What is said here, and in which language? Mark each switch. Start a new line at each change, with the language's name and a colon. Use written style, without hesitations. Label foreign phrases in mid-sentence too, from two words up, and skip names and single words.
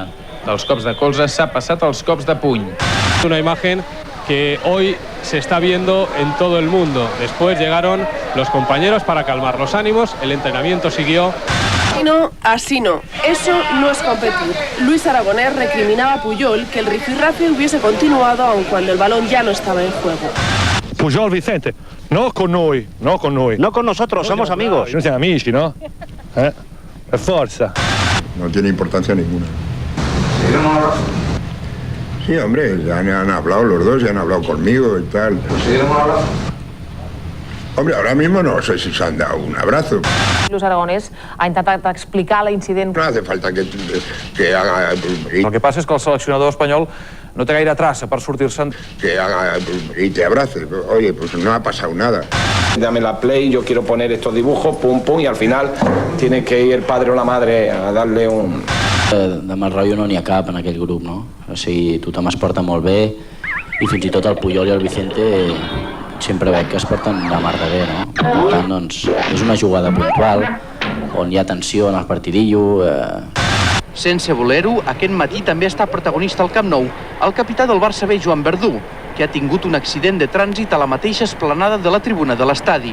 Catalan: Dels cops de colze s'ha passat als cops de puny.
Spanish: Una imagen que hoy se está viendo en todo el mundo. Después llegaron los compañeros para calmar los ánimos, el entrenamiento siguió. No, así no. Eso no es competir. Luis Aragonés recriminaba a Puyol que el rifirrafe hubiese continuado aun cuando el balón ya no estaba en juego. Puyol, Vicente, no con noi, no con noi. No con nosotros, somos amigos. No sean amigos, ¿no? Es fuerza. No tiene importancia ninguna. Sí, hombre, ya han hablado los dos, ya han hablado conmigo y tal. Hombre, ahora mismo no sé si se han dado un abrazo.
Catalan: Luis Aragonés ha intentat explicar l'incident.
Spanish: No hace falta que haga...
Catalan: El que passa és que el seleccionador espanyol no té gaire traça per sortir-se'n.
Spanish: Que haga y te abrace. Oye, pues no ha pasado nada. Dame la play, yo quiero poner estos dibujos, pum, pum, y al final tiene que ir el padre o la madre a darle un...
Catalan: De mal rotllo no n'hi ha cap en aquell grup, no? O sigui, tothom es porta molt bé i fins i tot el Puyol i el Vicente sempre veig que es porten de mar de bé, no? Per tant, doncs, és una jugada puntual on hi ha tensió en el partidillo. Sense voler-ho, aquest matí també ha estat protagonista al Camp Nou el capità del Barça B, Joan Verdú, que ha tingut un accident de trànsit a la mateixa esplanada de la tribuna de l'estadi.